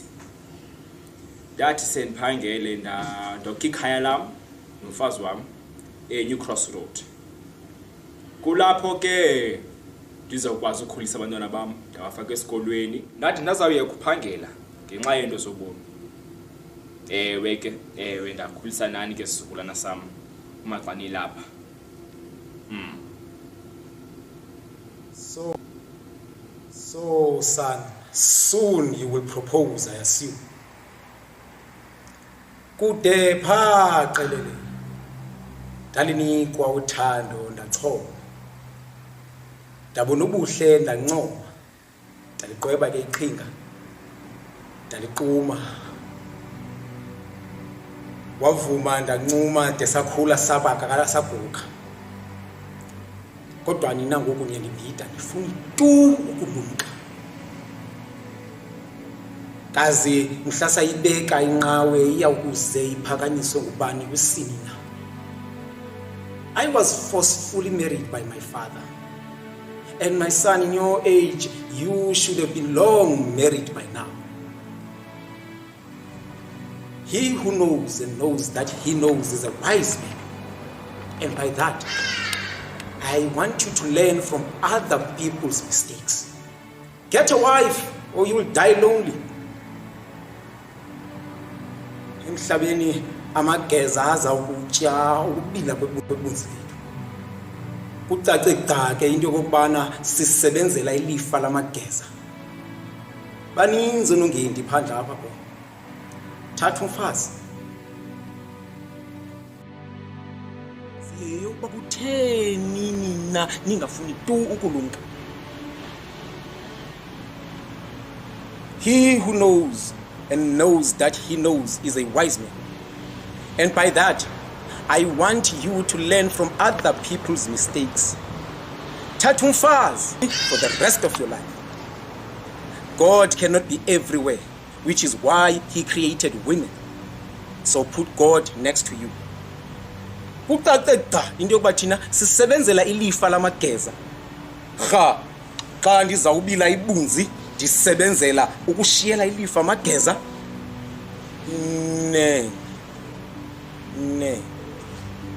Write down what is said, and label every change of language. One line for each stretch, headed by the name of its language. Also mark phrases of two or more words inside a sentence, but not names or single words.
Xhosa: Ndathi sendiphangele ndokha ikhaya lam nomfazi wami New Cross Road. Kulapho ke ndizokwazi ukukhulisa abantwana bami, ndabafaka esikolweni. Ndathi ndazawuya kuphangela ngenxa yento zobomi. Ewe ndakhulisa nani ke sizukulwana sam umaxani lapha.
English: So son, soon you will propose, I assume.
Xhosa: Kude pha qelele. Ndalinikwa uthando ndachoma. Ndabona ubuhle ndancoma. Ndaliqweba ke iqhinga. Ndaliquma. Wavuma ndancuma desakhula sabaka kala saguka. Kodwa nina ngoku niyandibhida ndifuni tu ukulumka. Kaze mhlasa ibeka inqawe iyawukuze iphakanyiswe ngubani kwisini na.
English: I was forcefully married by my father. And my son, in your age, you should have been long married by now. He who knows and knows that he knows is a wise man. And by that, I want you to learn from other people's mistakes. Get a wife or you will die lonely.
Xhosa: Emhlabeni amageza aza ukutya ukubila kwebunzi lethu. Kucace gca ke into yokubana sisebenzela ilifa lamageza. Baninzi nongendi phandle apha bo. Thatha umfazi. Sileyo bakutheni nina ningafuni tu ukulumka.
English: He who knows and knows that he knows is a wise man. And by that, I want you to learn from other people's mistakes.
Xhosa: Thatha umfazi
English: for the rest of your life. God cannot be everywhere, which is why he created women. So put God next to you.
Xhosa: Kuqaqeda into yokuba thina sisebenzela ilifa lamageza. Xa ndizawubila ibunzi ndisebenzela ukushiyela ilifa amageza. Ne.